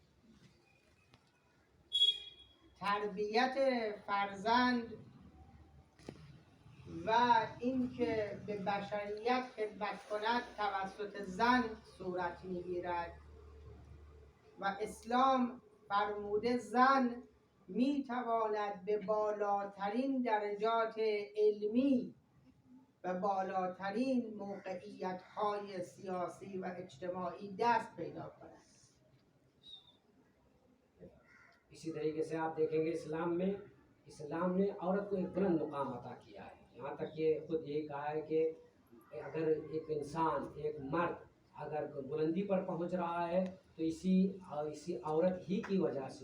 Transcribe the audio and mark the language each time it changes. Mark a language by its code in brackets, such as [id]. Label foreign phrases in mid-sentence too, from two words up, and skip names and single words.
[fa] تربیت فرزند و اینکه به بشریت خدمت کند توسط زن صورت می‌گیرد و اسلام فرموده زن می‌تواند به بالاترین درجات علمی و بالاترین موقعیت‌های سیاسی و اجتماعی دست پیدا کند. [ur] اسی طریقے سے آپ دیکھیں گے اسلام نے عورت کو ایک بلند مقام عطا کیا ہے. یہاں تک کہ خود یہی کہا ہے کہ اگر ایک انسان، ایک مرد اگر بلندی پر پہنچ رہا ہے تو اسی عورت ہی کی وجہ سے.